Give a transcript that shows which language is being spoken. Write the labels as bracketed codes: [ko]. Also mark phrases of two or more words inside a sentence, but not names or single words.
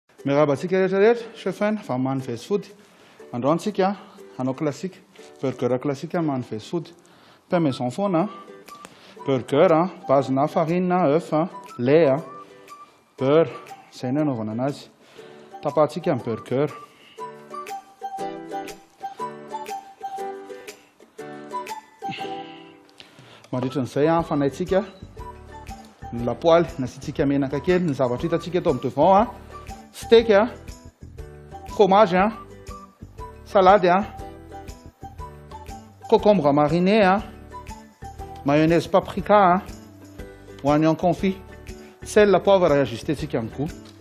[mg] Mirabantsika rehetrarehetra chefin fa mamy [en] fast food. [mg] Androantsika hanao classique. [fr] Burger classique [mg] mamy [en] fast food. [fr] Pain maison [mg] foana. [fr] Burger, base-na farine, œuf, lait, beurre. [mg] Izay no anaovana anazy. Tapahantsika amin'ny burger. Mandritran'izay fanaitsika ny lapoaly, nasitsika menaka kely, ny zavatra hitantsika eto amin'ny devant, [fr] steak, fromage, salade, concombre mariné, mayonnaise paprika, oignon confit, sel, poivre [mg] ajustétsika amin'ny goût.